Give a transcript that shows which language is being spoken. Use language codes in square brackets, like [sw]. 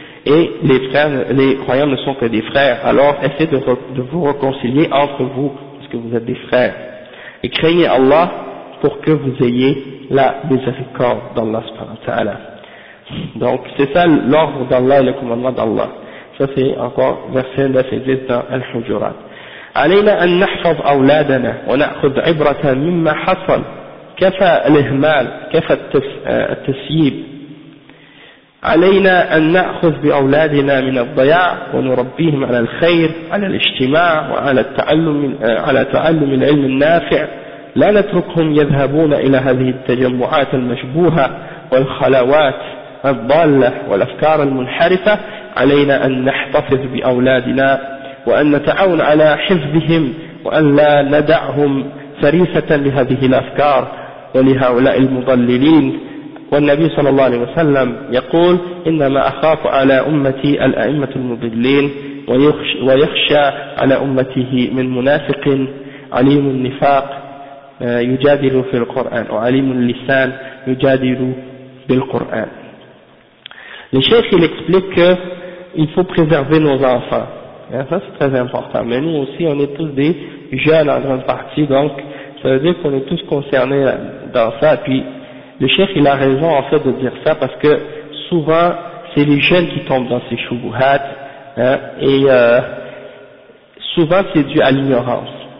[fr] et les frères, les croyants ne sont que des frères, alors essayez de vous réconcilier entre vous, parce que vous êtes des frères, et craignez Allah pour que vous ayez la miséricorde d'Allah subhanahu wa ta'ala. Donc c'est ça l'ordre d'Allah et le commandement d'Allah. Ça c'est encore verset 9 et 10 dans Al-Hujurat. [ar] علينا أن نحفظ أولادنا ونأخذ عبرة مما حصل كفى الإهمال كفى التسييب علينا أن نأخذ بأولادنا من الضياع ونربيهم على الخير على الاجتماع وعلى التعلم على تعلم العلم النافع لا نتركهم يذهبون إلى هذه التجمعات المشبوهة والخلوات الضالة والأفكار المنحرفة علينا أن نحتفظ بأولادنا وأن نتعاون على حفظهم وأن لا ندعهم فريسة لهذه الأفكار ولهؤلاء المضللين. والنبي صلى الله عليه وسلم يقول إنما أخاف على أمتي الأئمة المضلين ويخشى على أمته من منافق عليم النفاق يجادل في القرآن وعليم اللسان يجادل بالقرآن. [fr] الشيخ يكسبليك يفو بريزيرفي نوز انفان. Ça c'est très important, mais nous aussi on est tous des jeunes en grande partie, donc ça veut dire qu'on est tous concernés dans ça. Puis le chef il a raison en fait de dire ça, parce que souvent c'est les jeunes qui tombent dans ces choubouhats, hein, et souvent c'est dû à l'ignorance.